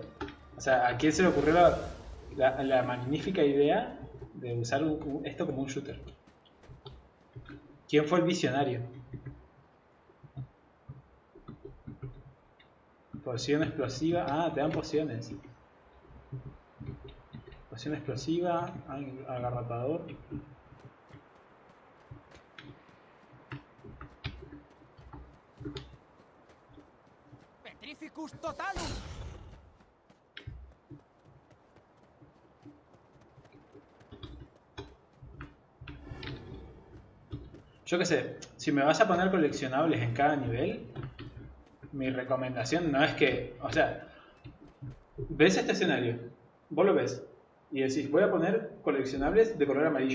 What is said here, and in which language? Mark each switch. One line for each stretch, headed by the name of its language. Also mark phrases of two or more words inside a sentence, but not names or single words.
Spanish: O sea, ¿a quién se le ocurrió la magnífica idea de usar esto como un shooter? ¿Quién fue el visionario? Poción explosiva. Ah, te dan pociones. Poción explosiva, agarratador. Petrificus totalus. Yo qué sé, si me vas a poner coleccionables en cada nivel, mi recomendación no es que, o sea, ves este escenario, vos lo ves y decís, voy a poner coleccionables de color amarillo.